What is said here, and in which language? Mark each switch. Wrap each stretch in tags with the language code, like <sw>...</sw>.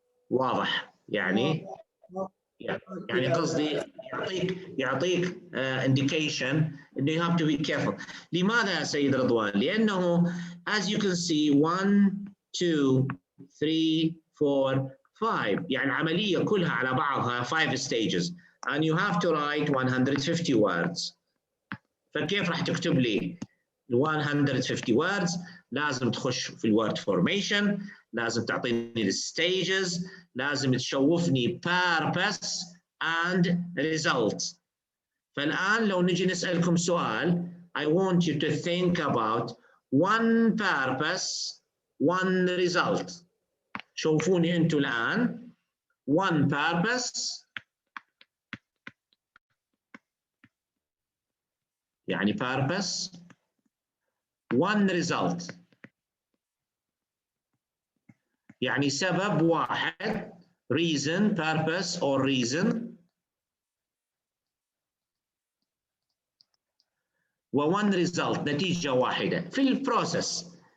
<ar>واضح يعني قصدي يعطيك indication انه you have to be careful. لماذا يا سيد رضوان؟ لأنه as you can see 1 2 3 4 5 يعني عملية كلها على بعضها 5 stages and you have to write 150 words. فكيف راح تكتب لي 150 words؟ لازم تخش في الword formation، لازم تعطيني الستيجز، لازم تشوفني purpose and result.</ar> <en>فالآن لو نجي نسألكم سؤال I want you to think about one purpose, one result.</en> <ar>شوفوني أنتوا الآن one purpose يعني purpose one result يعني سبب واحد reason purpose or reason و one result نتيجة واحدة في البروسيس.</ar>